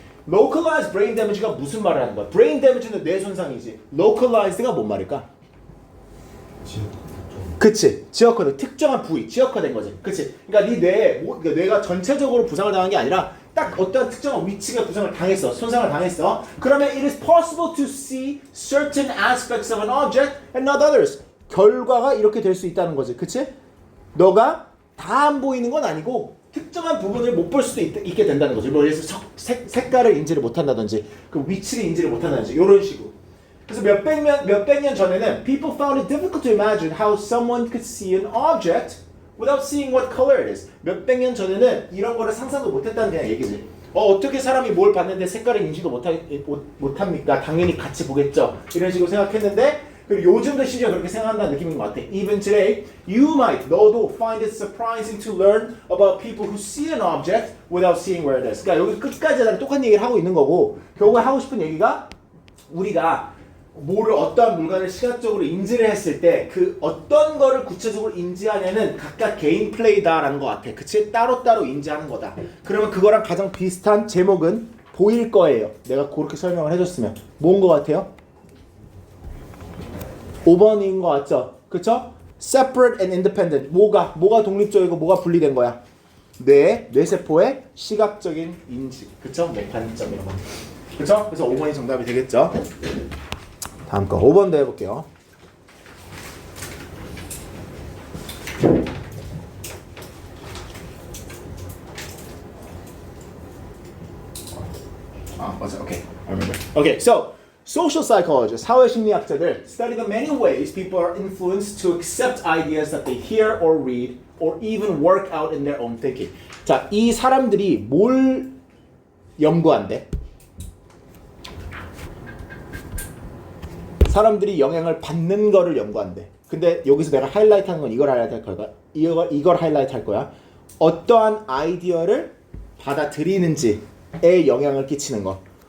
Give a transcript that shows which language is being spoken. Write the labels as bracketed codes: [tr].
[en] localized brain damage [ko] 가 무슨 말을 하는 거야? brain damage는 뇌 손상이지. localized가 뭔 말일까? 그치, 지역화된 특정한 부위, 지역화된 거지. 그치. 그러니까 네 뇌가 전체적으로 부상을 당한 게 아니라 딱 어떤 특정한 위치가 부상을 당했어, 손상을 당했어. 그러면 [en] it is possible to see certain aspects of an object and not others. [ko] 결과가 이렇게 될 수 있다는 거지. 그치? 너가 다 안 보이는 건 아니고 특정한 부분을 못 볼 수도 있게 된다는 거지. 예를 들어서 색깔을 인지를 못한다든지 그 위치를 인지를 못한다든지 이런 식으로. 그래서 몇백 년 전에는 [en] people found it difficult to imagine how someone could see an object without seeing what color it is. [ko] 몇백 년 전에는 이런 거를 상상도 못했다는 그냥 얘기지. 어떻게 사람이 뭘 봤는데 색깔을 인지도 못합니까? 당연히 같이 보겠죠. 이런 식으로 생각했는데, 그리고 요즘도 심지어 그렇게 생각한다는 느낌인 것 같아. [en] Even today, you might, [ko] 너도 [en] find it surprising to learn about people who see an object without seeing where it is. [ko] 그러니까 여기 끝까지 나는 똑같은 얘기를 하고 있는 거고, 결국에 하고 싶은 얘기가 우리가 어떠한 물건을 시각적으로 인지를 했을 때 그 어떤 거를 구체적으로 인지하냐는 각각 개인 플레이다라는 것 같아. 그치? 따로따로 인지하는 거다. 그러면 그거랑 가장 비슷한 제목은 보일 거예요. 내가 그렇게 설명을 해줬으면. 뭔 거 같아요? 5번인 거 같죠? 그쵸? [en] Separate and independent. [ko] 뭐가 독립적이고 뭐가 분리된 거야? 뇌세포의 시각적인 인지. 그쵸? 관점 이런 거. 그쵸? 그래서 5번이 정답이 되겠죠? 다음 거 5번도 해볼게요. 맞아. [en] Okay. I remember. Okay. So, social psychologists, [ko] 사회심리학자들 [en] study the many ways people are influenced to accept ideas that they hear or read or even work out in their own thinking. [ko] 자, 이 사람들이 뭘 연구한대? 사람들이 영향을 받는 거를 연구한대. 근데 여기서 내가 하이라이트 하는 건 이걸 하이라이트 할 거야. 이걸 하이라이트 할 거야. 어떠한 아이디어를 받아들이는지에 영향을 끼치는 거.